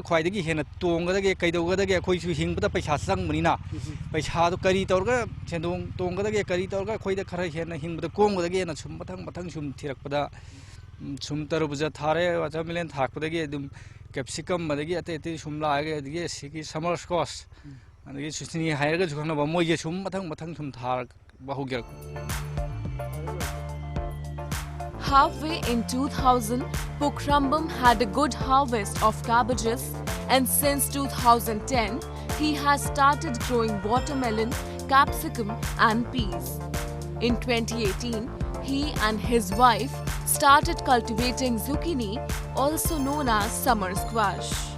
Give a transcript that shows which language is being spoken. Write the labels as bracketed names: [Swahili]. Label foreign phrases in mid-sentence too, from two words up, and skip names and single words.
[Manipuri] ꯈ꯭ꯋꯥꯏꯗꯒꯤ ꯍꯦꯟꯅ ꯇꯣꯡꯒꯗꯒꯦ ꯀꯩꯗꯧꯒꯗꯒꯦ ꯑꯩꯈꯣꯏꯁꯨ ꯍꯤꯡꯕꯗ ꯄꯩꯁꯥ ꯆꯪꯕꯅꯤꯅ ꯄꯩꯁꯥꯗꯣ ꯀꯔꯤ ꯇꯧꯔꯒ ꯁꯦꯟꯗꯣꯡ ꯇꯣꯡꯒꯗꯒꯦ ꯀꯔꯤ ꯇꯧꯔꯒ ꯑꯩꯈꯣꯏꯗ ꯈꯔ ꯍꯦꯟꯅ ꯍꯤꯡꯕꯗ ꯀꯣꯝꯒꯗꯒꯦꯅ ꯁꯨꯝ ꯃꯊꯪ ꯁꯨꯝ ꯊꯤꯔꯛꯄꯗ ꯁꯨꯝ ꯇꯔꯕꯨꯖꯥ ꯊꯥꯔꯦ ꯋꯥꯇꯔꯃꯦꯂꯟ ꯊꯥꯔꯛꯄꯗꯒꯤ ꯑꯗꯨꯝ ꯀꯦꯞꯁꯤꯀꯝ ꯑꯗꯒꯤ ꯑꯇꯩ ꯑꯇꯩ ꯁꯨꯝ ꯂꯥꯛꯑꯒ ꯑꯗꯒꯤ ꯁꯤꯒꯤ [English] summer squash [Manipuri] ꯑꯗꯒꯤ ꯁꯨꯁꯅꯤ ꯍꯥꯏꯔꯒꯁꯨ ꯈꯪꯅꯕ ꯃꯣꯏꯁꯦ ꯁꯨꯝ ꯃꯊꯪ ꯁꯨꯝ ꯊꯥꯔꯛꯄ ꯍꯧꯖꯔꯛꯄ. [English] Halfway in 2000, Pukrambam had a good harvest of cabbages, and since 2010, he has started growing watermelon, capsicum and peas. In 2018, he and his wife started cultivating zucchini, also known as summer squash.